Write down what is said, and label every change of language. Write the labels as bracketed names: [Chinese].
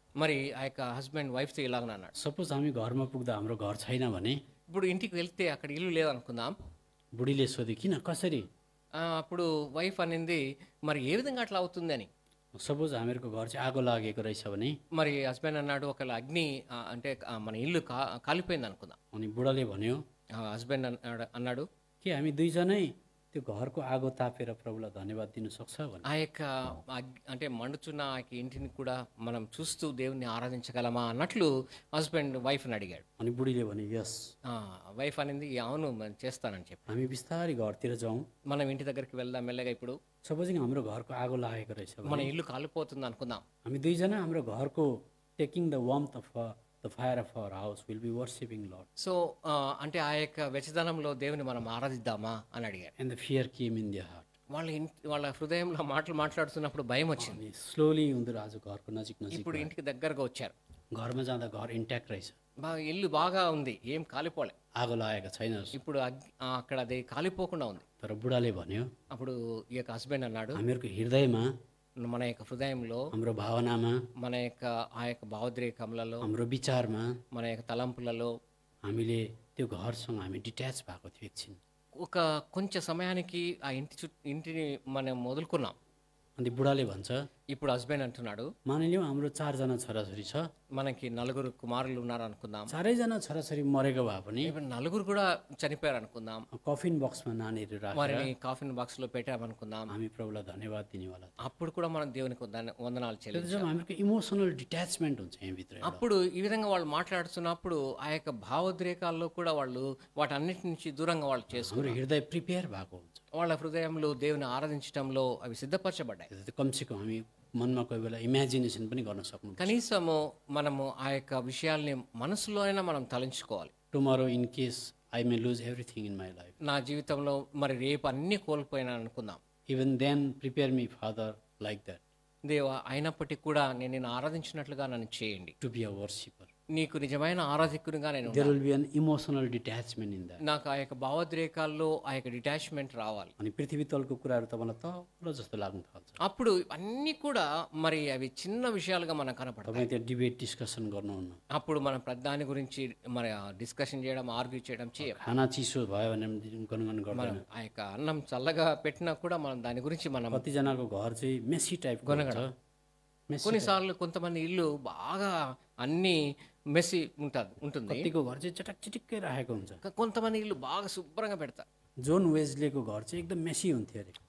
[Telugu] మరి ఆ యొక్క హస్బెండ్ వైఫ్తో ఇలాగ అన్నాడు, [Nepali] सपोज हामी घरमा पुग्दा हाम्रो घर छैन भने [Telugu] ఇప్పుడు ఇంటికి వెళ్తే అక్కడ ఇల్లు లేదనుకుందాం. [Nepali] बुढीले सोध्यो, किन कसरी? [Telugu] అప్పుడు వైఫ్ అనింది, మరి ఏ విధంగా అట్లా అవుతుంది అని. [Nepali] सपोज हामीहरूको घर चाहिँ आगो लागेको रहेछ भने [Telugu] మరి హస్బెండ్ అన్నాడు, ఒకవేళ అగ్ని అంటే మన ఇల్లు కాలిపోయింది అనుకుందాం. [Nepali] अनि बुढाले भन्यो, [Telugu] హస్బెండ్ అన్నాడు, [Nepali] के हामी दुईजनै त्यो घरको आगो तापेर प्रभुलाई धन्यवाद दिनु सक्छ भने। [Telugu] ఆ యొక్క అంటే మండుచున్న ఆ యొక్క ఇంటిని కూడా మనం చూస్తూ దేవుణ్ణి ఆరాధించగలమా అన్నట్లు హస్బెండ్ వైఫ్ని అడిగాడు. [Nepali] अनि बुढीले भन्यो, यस। [Telugu] వైఫ్ అనింది, అవును చేస్తానని చెప్పి. [Nepali] हामी बिस्तारै घरतिर जाउँ, [Telugu] మనం ఇంటి దగ్గరికి వెళ్దాం మెల్లగా. ఇప్పుడు [Nepali] सपोजिङ हाम्रो घरको आगो लागेको रहेछ [Telugu] మన [Nepali] भने [Telugu] ఇల్లు కాలిపోతుంది అనుకుందాం. [Nepali] हामी दुईजना हाम्रो घरको [English] Taking the warmth of the fire of our house will be worshipping lord. [Telugu] So అంటే ఆ యొక్క వెచ్చదనంలో దేవుని మనం ఆరాధిద్దామా అని అడిగాడు. [English] And the fear came in their heart. [Telugu] వాళ్ళ హృదయంలో మాటలు మాట్లాడుతున్నప్పుడు భయం వచ్చింది. [Nepali] अनि स्लोली उनीहरू आज घरको नजिक नजिक [Telugu] ఇప్పుడు ఇంటికి దగ్గరగా వచ్చారు. [Nepali] घरमा जाँदा घर इन्ट्याक्ट रहेछ, [Telugu] ఇల్లు బాగా ఉంది, ఏం కాలిపోలే. [Nepali] आगो लागेको छैन। [Telugu] ఇప్పుడు అక్కడ అది కాలిపోకుండా ఉంది. [Nepali] तर बुढाले भन्यो, [Telugu] అప్పుడు ఈ యొక్క హస్బెండ్ అన్నాడు, [Nepali] हामीहरूको हृदयमा, [Telugu] మన యొక్క హృదయంలో, [Nepali] हाम्रो भावनामा, [Telugu] మన యొక్క ఆ యొక్క భావోద్రేకములలో, [Nepali] हाम्रो विचारमा [Telugu] మన యొక్క తలంపులలో [Nepali] हामीले त्यो घरसँग हामी डिट्याच भएको थियो एकछिन। [Telugu] ఒక కొంచెం సమయానికి ఆ ఇంటిని మనం వదులుకున్నాం. [Nepali] अनि बुढाले भन्छ, [Telugu] ఇప్పుడు హస్బెండ్ అంటున్నాడు, [Nepali] मानिलिउँ हाम्रो 4 जना छोराछोरी छ, [Telugu] మనకి 4 కుమారులు ఉన్నారు అనుకుందాం. [Nepali] 4जना छोराछोरी मरेको भए पनि [Telugu] ఇప్పుడు 4 కూడా చనిపోయారు అనుకుందాం. [Nepali] कफिन बक्समा नानीहरू राखेर [Telugu] వారిని కాఫిన్ బాక్స్ లో పెట్టామనుకుందాం. [Nepali] हामी प्रभुलाई धन्यवाद दिनेवाला। [Telugu] అప్పుడు కూడా మనం దేవునికి వందనాలు [Nepali] त्यो [Telugu] చెల్లించాలి. [Nepali] जब हामीहरूको इमोसनल डिट्याचमेन्ट हुन्छ यहाँभित्र एउटा। [Telugu] అప్పుడు ఈ విధంగా వాళ్ళు మాట్లాడుతున్నప్పుడు ఆ యొక్క భావోద్రేకాల్లో కూడా వాళ్ళు వాటన్నిటి నుంచి దూరంగా వాళ్ళు చేసుకున్నారు. [Nepali] हाम्रो हृदय प्रिपेयर भएको हुन्छ। [Telugu] వాళ్ళ హృదయంలో దేవుని ఆరాధించడంలో అవి సిద్ధపరచబడ్డాయి. [Nepali] त्यो कमसेकम हामी मनमा कोही बेला इमेजिनेसन पनि गर्न सक्नु। [Telugu] కనీసము మనము ఆ యొక్క విషయాల్ని మనసులో అయినా మనం తలంచుకోవాలి. [English] tomorrow in case I may lose everything in my life, [Telugu] నా జీవితంలో మరి రేపు అన్ని కోల్పోయినా అనుకుందాం. [English] even then prepare me father like that [Telugu] దేవా, అయినప్పటికీ కూడా నేను నిన్ను ఆరాధించినట్లుగా నన్ను చేయండి. [English] To be a worshipper. [Telugu] నీకు నిజమైన ఆరాధికునిగా నేను [English] There will be an emotional detachment in that. [Telugu] నాకు ఆ యొక్క భావోద్రేకాల్లో ఆ యొక్క డిటాచ్మెంట్ రావాలి. [Nepali] अनि पृथ्वी तलको कुराहरू तपाईँलाई तल जस्तो लाग्न थाल्छ। [Telugu] అప్పుడు అన్నీ కూడా మరి అవి చిన్న విషయాలుగా మనకు కనపడతాయి. [Nepali] तपाईँ त्यहाँ डिबेट डिस्कसन गर्नुहुन्न, [Telugu] అప్పుడు మనం దాని గురించి మరి డిస్కషన్ చేయడం, ఆర్గ్యూ చేయడం చేయం. [Nepali] खाना चिसो भयो भने गनगन गर्दैन। [Telugu] మనం ఆ యొక్క అన్నం చల్లగా పెట్టినా కూడా మనం దాని గురించి మనం [Nepali] कतिजनाको घर चाहिँ मेसी टाइपको हुन्छ, मेसी। [Telugu] కొన్నిసార్లు కొంతమంది ఇల్లు బాగా అన్ని మెస్సి ఉంటుంది. [Nepali] कतिको घर चाहिँ चटक चिटिक्कै राखेको हुन्छ। [Telugu] కొంతమంది ఇల్లు బాగా శుభ్రంగా పెడతారు. [Nepali] जोन वेस्लेको घर चाहिँ एकदम मेसी हुन्थ्यो अरे।